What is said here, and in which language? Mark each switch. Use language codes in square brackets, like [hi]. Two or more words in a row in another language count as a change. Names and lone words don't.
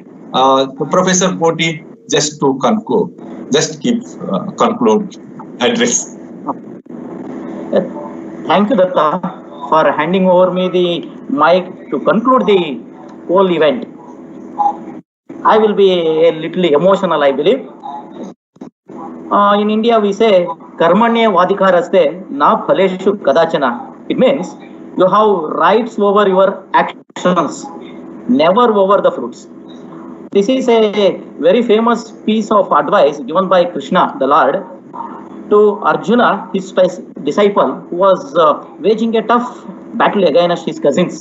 [en] Professor Poti, just to conclude, just keep conclude address. Thank you, Datta, for handing over me the mic to conclude the whole event. I will be a little emotional, I believe. In India, we say, [sa] Karmanya Vadikaraste na phaleshu kadachana. [en] It means you have rights over your actions, never over the fruits. This is a very famous piece of advice given by Krishna, the Lord, to Arjuna, his disciple, who was waging a tough battle against his cousins.